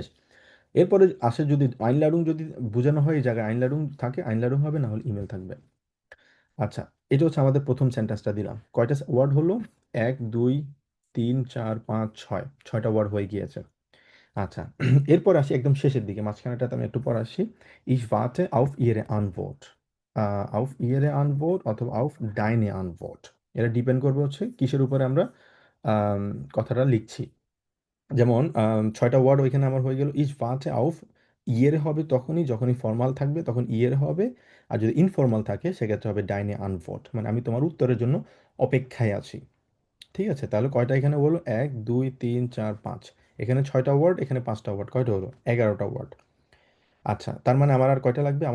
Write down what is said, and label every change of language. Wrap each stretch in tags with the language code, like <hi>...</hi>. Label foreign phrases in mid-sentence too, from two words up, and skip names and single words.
<bn>এরপরে আসে যদি আইনলাডুং যদি বোঝানো হয়, এই জায়গায় আইনলাডুং থাকে, আইনলাডুং হবে, না হলে ইমেল থাকবে। আচ্ছা, এটা হচ্ছে আমাদের প্রথম সেন্টেন্সটা দিলাম। কয়টা ওয়ার্ড হলো? 1 2 3 4 5 6, 6টা ওয়ার্ড হয়ে গিয়েছে। আচ্ছা, এরপর আসি একদম শেষের দিকে, মাঝখানেটাতে আমি একটু পরে আসি।</bn> <de>Ich warte auf Ihre Antwort, auf Ihre Antwort অথবা auf deine Antwort।</de> <bn>এটা ডিপেন্ড করবে হচ্ছে কিসের উপরে আমরা আম, কথাটা লিখছি। যেমন 6টা ওয়ার্ড ওইখানে আমার হয়ে গেল।</bn> <de>Ich warte auf,</de> <bn>ইয়ের হবে তখনই যখনই ফর্মাল থাকবে তখন ইয়ের হবে, আর যদি ইনফর্মাল থাকে সেক্ষেত্রে হবে</bn> <de>deine Antwort,</de> <bn>মানে আমি তোমার উত্তরের জন্য অপেক্ষায় আছি। ঠিক আছে, তাহলে কয়টা এখানে বলো? 1 2 3 4 5, এখানে 6টা ওয়ার্ড, এখানে 5টা ওয়ার্ড, কয়টা হলো? 11টা ওয়ার্ড। আচ্ছা, তার মানে আমার আর কয়টা লাগবে?</bn>